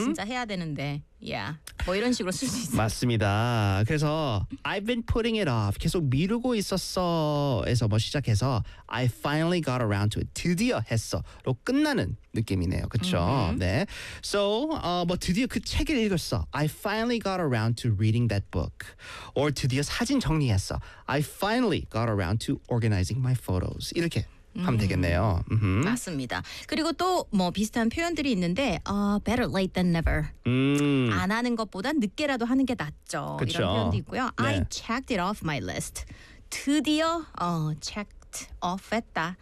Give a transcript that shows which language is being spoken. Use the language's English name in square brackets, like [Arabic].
[Korean] 진짜 해야 되는데, yeah. 뭐 이런 식으로 쓸 수 있어요. 맞습니다. 그래서 [English] I've been putting it off. [Korean] 계속 미루고 있었어에서 뭐 시작해서 [English] I finally got around to it. [Korean] 드디어 했어로 끝나는. 느낌이네요. 그렇죠? Mm-hmm. 네. So, 뭐 드디어 그 책을 읽었어. [English] I finally got around to reading that book. [Korean] Or 드디어 사진 정리했어. [English] I finally got around to organizing my photos. [Korean] 이렇게 하면 되겠네요. Mm-hmm. 맞습니다. 그리고 또 뭐 비슷한 표현들이 있는데 [English] better late than never. [Korean] 안 하는 것보다 늦게라도 하는 게 낫죠. 그쵸? 이런 표현도 있고요. 네. [English] I checked it off my list. [Korean] 드디어 [English] check off [Korean] 했다.